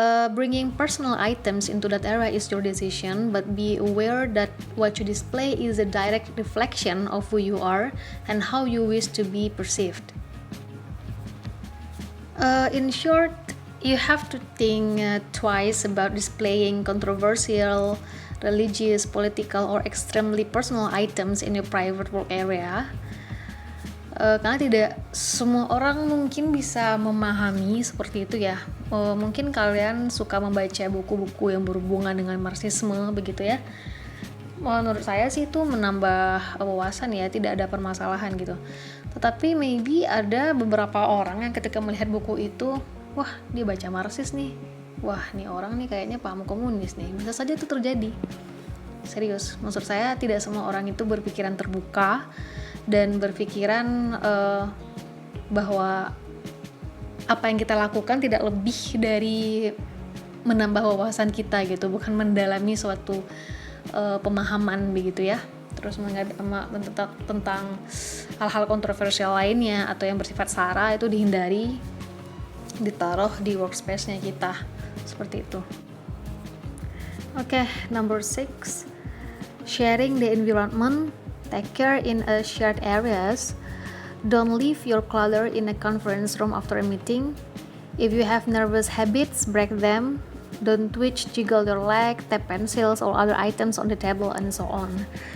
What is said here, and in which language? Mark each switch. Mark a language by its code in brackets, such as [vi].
[en] Bringing personal items into that area is your decision, but be aware that what you display is a direct reflection of who you are and how you wish to be perceived. In short, you have to think twice about displaying controversial, religious, political, or extremely personal items in your private work area. [id] Karena tidak semua orang mungkin bisa memahami seperti itu ya. Mungkin kalian suka membaca buku-buku yang berhubungan dengan Marxisme begitu ya. Menurut saya sih itu menambah wawasan ya, tidak ada permasalahan gitu. Tetapi maybe ada beberapa orang yang ketika melihat buku itu, wah dia baca Marxis nih, wah nih orang nih kayaknya paham komunis nih. Bisa saja itu terjadi. Serius, maksud saya tidak semua orang itu berpikiran terbuka dan berpikiran bahwa apa yang kita lakukan tidak lebih dari menambah wawasan kita gitu, bukan mendalami suatu pemahaman begitu ya. Terus tentang hal-hal kontroversial lainnya atau yang bersifat sara itu dihindari ditaruh di workspace-nya kita seperti itu. [en] Number 6, sharing the environment. Take care in a shared areas. Don't leave your clutter in a conference room after a meeting. If you have nervous habits, break them. Don't twitch, jiggle your leg, tap pencils or other items on the table, and so on.